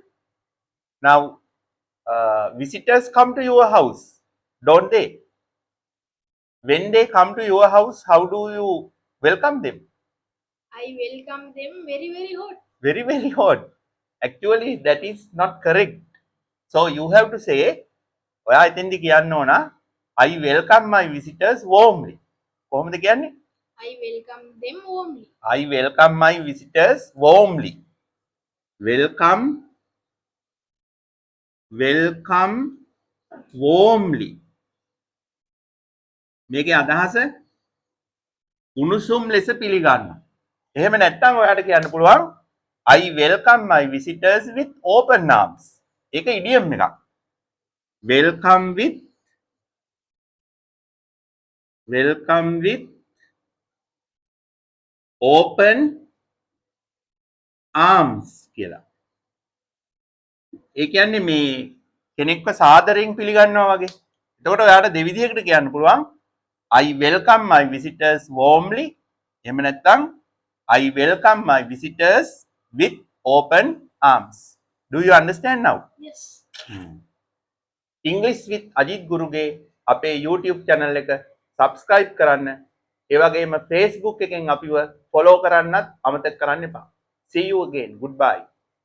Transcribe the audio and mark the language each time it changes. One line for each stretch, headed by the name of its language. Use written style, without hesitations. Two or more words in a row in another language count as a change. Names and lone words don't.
English: Now, visitors come to your house, don't they? When they come to your house, how do you welcome them? I welcome them very, very hot. Very, very hot. Actually, that is not correct. So, you have to say,
Sinhala: ඔයා එතෙන්දි කියන්න ඕන
English: I welcome my visitors warmly.
Sinhala: කොහොමද කියන්නේ?
English: I welcome them warmly. I welcome my visitors warmly. Welcome warmly.
Sinhala: මේකේ අදහස උණුසුම් ලෙස පිළිගන්න. එහෙම නැත්නම් ඔයාට කියන්න පුළුවන්
English: I welcome my visitors with open arms.
Sinhala: ඒක ඉඩියම් එකක්.
English: Welcome with open arms කියලා.
Sinhala: ඒ කියන්නේ මේ කෙනෙක්ව සාදරයෙන් පිළිගන්නවා වගේ. එතකොට ඔයාට දෙවිදිහකට කියන්න පුළුවන්
English: I welcome my visitors warmly.
Sinhala: එහෙම නැත්නම්
English: I welcome my visitors with open arms. Do you understand now? Yes.
Sinhala: English with Ajit Guruගේ අපේ
English: YouTube channel
Sinhala: එක subscribe කරන්න. ඒ වගේම Facebook එකෙන් අපිව follow කරන්නත් අමතක කරන්න එපා.
English: See you again. Goodbye.